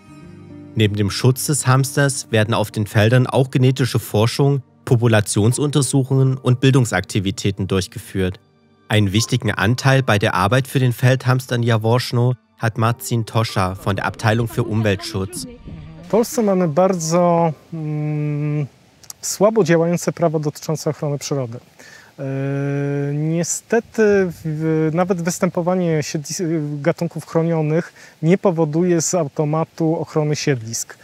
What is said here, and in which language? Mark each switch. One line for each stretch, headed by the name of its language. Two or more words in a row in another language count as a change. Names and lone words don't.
German: Neben dem Schutz des Hamsters werden auf den Feldern auch genetische Forschung, Populationsuntersuchungen und Bildungsaktivitäten durchgeführt. Einen wichtigen Anteil bei der Arbeit für den Feldhamster in Jaworzno hat Marcin Toscha von der Abteilung für Umweltschutz.
Polish: W Polsce mamy bardzo słabo działające prawo dotyczące ochrony przyrody. Niestety nawet występowanie gatunków chronionych nie powoduje z automatu ochrony siedlisk.